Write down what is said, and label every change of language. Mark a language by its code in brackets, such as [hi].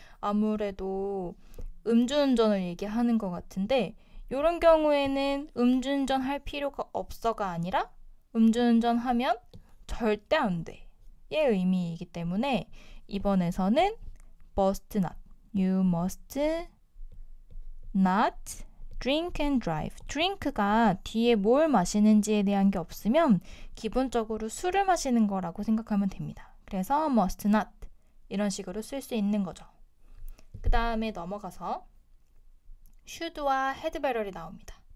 [ko] 아무래도 음주운전을 얘기하는 것 같은데 이런 경우에는 음주운전 할 필요가 없어가 아니라 음주운전 하면 절대 안 돼. 의 의미이기 때문에 2번에서는 must not. [en] You must not drink and drive. [ko] drink가 뒤에 뭘 마시는지에 대한 게 없으면 기본적으로 술을 마시는 거라고 생각하면 됩니다. 그래서 must not 이런 식으로 쓸 수 있는 거죠. 그 다음에 넘어가서 should와 had better이 나옵니다.